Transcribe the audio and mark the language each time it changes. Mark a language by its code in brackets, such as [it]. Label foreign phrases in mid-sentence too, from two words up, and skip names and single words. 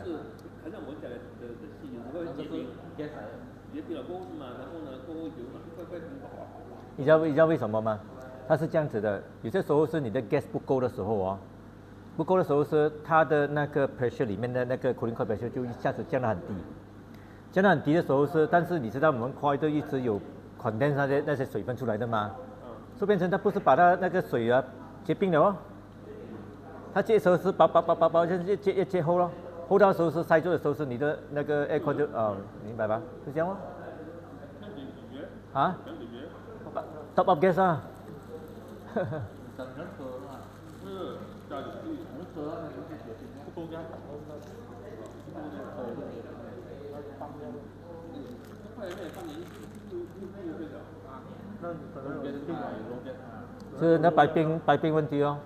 [zh] 好像我讲的是有时候结冰，结冰了过后是嘛，然后呢过后有一块块很薄。你知道为什么吗？它是这样子的，有些时候是你的 gas 不够的时候哦，不够的时候是它的那个 pressure 里面的那个 [en] cooling coil [zh] pressure 就一下子降得很低，降得很低的时候是，但是你知道我们 coil 都一直有 condense 那些水分出来的嘛，就变成它不是把它那个水啊结冰了哦，它结的时候是薄，越结厚咯，厚到时候是塞住的时候是你的那个 [en] air coil [zh] 就明白吧？就这样哦。啊 ？ [en] top up gas [zh] 啊。整个车嘛，是加进去，整个车那个结冰，不够干。是那白冰问题哦。